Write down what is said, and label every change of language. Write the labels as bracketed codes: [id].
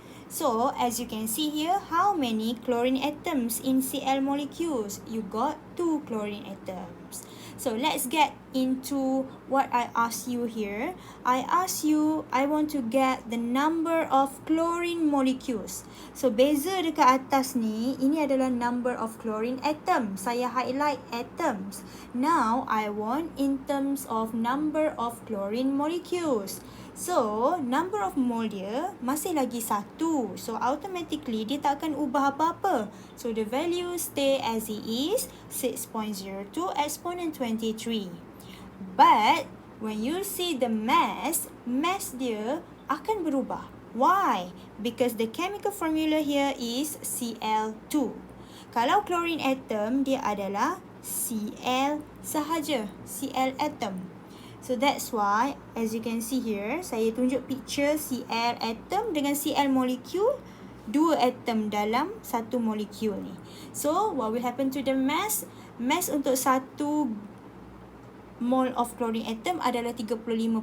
[en] So as you can see here, how many chlorine atoms in Cl molecules? You got 2 chlorine atoms. So let's get into what I asked you here. I want to get the number of chlorine molecules. [ms] So beza dekat atas ni, ini adalah [en] number of chlorine atoms. [ms] Saya highlight atoms. [en] Now I want in terms of number of chlorine molecules. [ms] So, [en] number of mole [ms] dia masih lagi 1. [en] So, automatically [ms] dia tak akan ubah apa-apa. [en] So, the value stay as it is, 6.02 exponent 23. But, when you see the mass [ms] dia akan berubah. [en] Why? Because the chemical formula here is Cl2. [ms] Kalau chlorine atom, dia adalah Cl sahaja, Cl atom. [en] So that's why, as you can see here, [ms] saya tunjuk [en] picture Cl atom dengan Cl molecule, [ms] 2 atom dalam 1 molekul ni. [en] So, what will happen to the mass? [ms] Mass untuk [en] 1 mole of chlorine atom [ms] adalah 35.5.